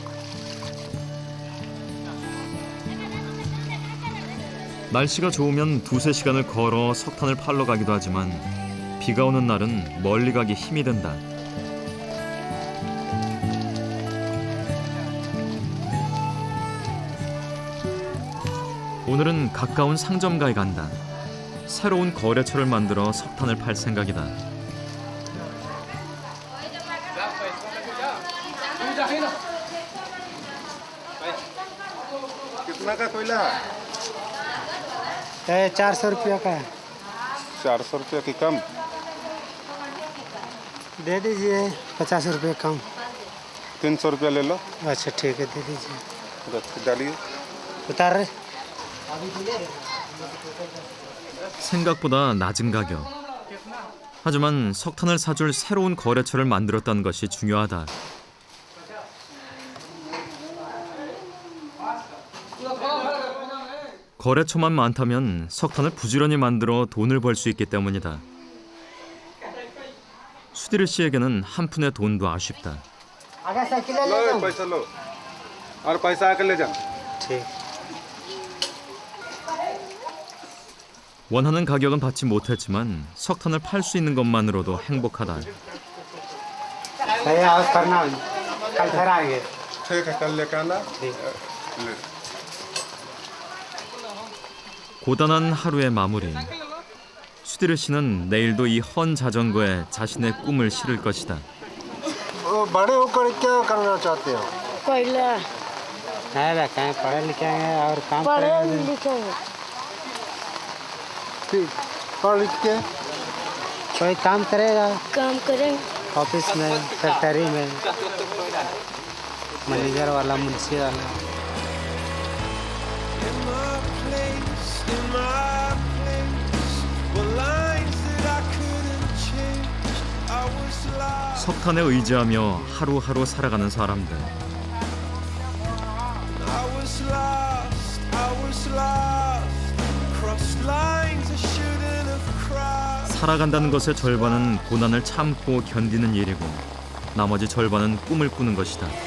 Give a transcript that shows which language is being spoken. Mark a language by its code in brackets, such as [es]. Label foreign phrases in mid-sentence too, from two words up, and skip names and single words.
[ko] 날씨가 좋으면 2-3시간을 걸어 석탄을 팔러 가기도 하지만 비가 오는 날은 멀리 가기 힘이 든다. 오늘은 가까운 상점가에 간다. 새로운 거래처를 만들어 석탄을 팔 생각이다. [hi] कितना का कोयला? 400 रुपया का है। 400 रुपया की कम? दे दीजिए 50 रुपये कम। 300 रुपया ले लो। अच्छा ठीक है दे दीजिए। डालिए। उतार रहे। [ko] 생각보다 낮은 가격. 하지만 석탄을 사줄 새로운 거래처를 만들었다는 것이 중요하다. 거래처만 많다면 석탄을 부지런히 만들어 돈을 벌 수 있기 때문이다. 슈디르 씨에게는 한 푼의 돈도 아쉽다. [hi] आगे साइकिल ले लो लो। पैसा लो और पैसा आकर ले जाओ। ठीक। [ko] 원하는 가격은 받지 못했지만 석탄을 팔 수 있는 것만으로도 행복하다. [hi] भैया और करना कल फिर आएंगे। ठीक है कल लेकर आना। [ko] 고단한 하루의 마무리. 슈디르 씨는 내일도 이 헌 자전거에 자신의 꿈을 실을 것이다. [hi] बड़े होकर क्या करना चाहते हो? कोयला नहीं बे कहीं पढ़े लिखे हैं और काम पढ़े करेंगे। लिखेंगे पढ़ लिख के कोई काम करेगा काम करेंगे ऑफिस में, फैक्ट्री में, मैनेजर वाला, मुंशी वाला। [ko] 석탄에 의지하며 하루하루 살아가는 사람들. 살아간다는 것의 절반은 고난을 참고 견디는 일이고 나머지 절반은 꿈을 꾸는 것이다.